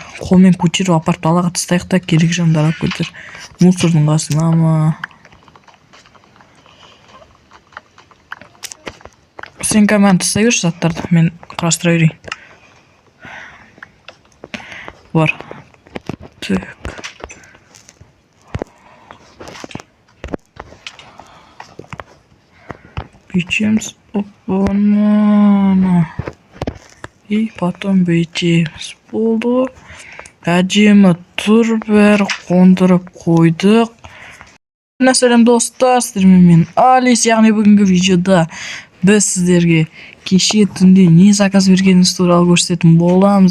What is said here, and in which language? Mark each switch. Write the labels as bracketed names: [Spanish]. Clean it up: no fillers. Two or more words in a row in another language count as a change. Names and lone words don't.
[Kazakh] Қолмен көтеріп апарып далаға тастайық та керек жандар алып көтер. Мусордың қасына ма? Сен команда тастай берші заттарды. Мен құрастыра берейін. Бар. Так. Бичеміз. Опа-на. [Russian] И потом [Kazakh] бүйтеміз. Болды. Әдемі тұр бәрі қондырып қойдық. Сәлем достар, сіздермен мен Алис. Яғни бүгінгі видеода біз сіздерге кеше түнде не заказ бергеніміз туралы көрсететін боламыз.